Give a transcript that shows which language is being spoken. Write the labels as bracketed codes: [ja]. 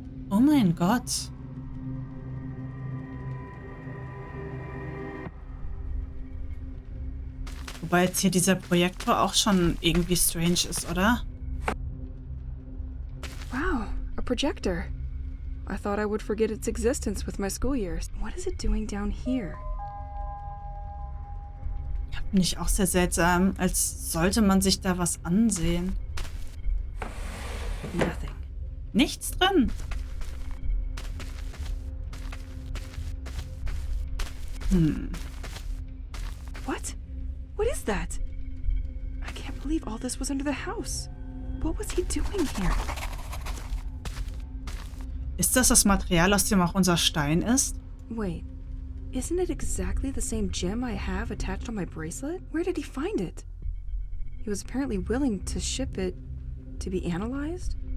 [de] Oh mein Gott. Wobei jetzt hier dieser Projektor auch schon irgendwie strange ist, oder? [en] Wow, a projector. I thought I would forget its existence with my school years. What is it doing down here? [de] Finde ich auch sehr seltsam, als sollte man sich da was ansehen. [en] Nothing. [de] Nichts drin. [en] What? What is that? I can't believe all this was under the house. What was he doing here? [de] Ist das das Material, aus dem auch unser Stein ist? [en] Wait, isn't it exactly the same gem I have attached on my bracelet? Where did he find it? He was apparently willing to ship it to be analyzed?